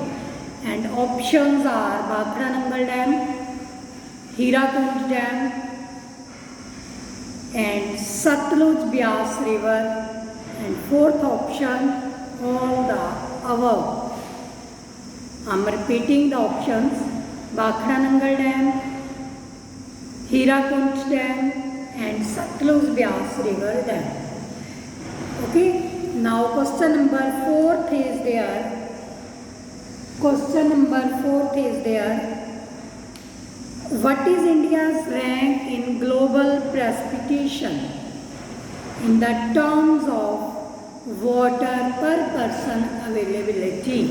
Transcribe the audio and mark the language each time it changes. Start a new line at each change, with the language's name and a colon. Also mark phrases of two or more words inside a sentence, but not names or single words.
English: And options are Bhakra Nangal Dam, Hirakud Dam and Satluj Byas River, and fourth option all the above. I am repeating the options: Bhakra Nangal Dam, Hirakud Dam and Satluj Byas River Dam. Okay, now question number 4 is there. Question number 4 is there. What is India's rank in global precipitation in the terms of water per person availability?